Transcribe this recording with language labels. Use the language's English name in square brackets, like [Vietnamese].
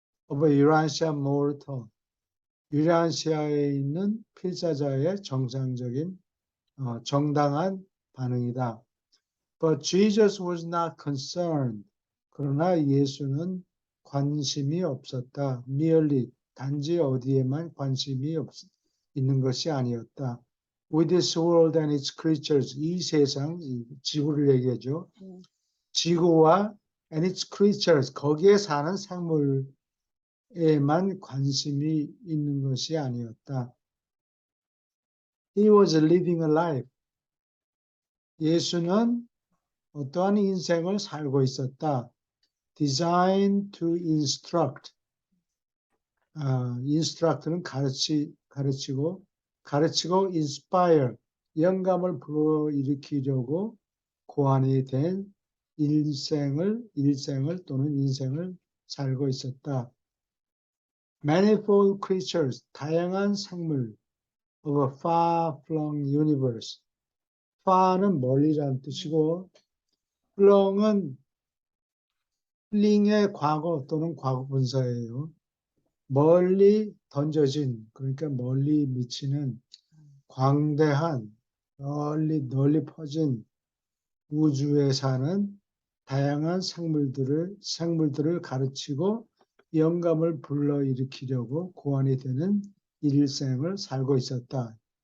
[English] of a Urantia mortal, [Korean] 유란시아에 있는 필사자의 정상적인 정당한 반응이다. [English] But Jesus was not concerned. [Korean] 그러나 예수는 관심이 없었다. merely, 단지 어디에만 관심이 있는 것이 아니었다. [English] With this world and its creatures, [Korean] 이 세상, 지구를 얘기하죠. 지구와 [English] and its creatures, [Korean] 거기에 사는 생물에만 관심이 있는 것이 아니었다. [English] He was living a life. [Korean] 예수는 어떠한 인생을 살고 있었다. [English] Designed to instruct. [Korean] instruct는 가르치고 inspire, 영감을 불러일으키려고 고안이 된 일생을 또는 인생을 살고 있었다. [English] Manifold creatures, [Korean] 다양한 생물 [English] of a far-flung universe. [Korean] far는 멀리라는 뜻이고 flung은 fling의 과거 또는 과거 분사예요. 멀리 던져진, 그러니까 멀리 미치는 광대한, 널리 퍼진 우주에 사는 다양한 생물들을 가르치고 영감을 불러일으키려고 고안이 되는 일생을 살고 있었다.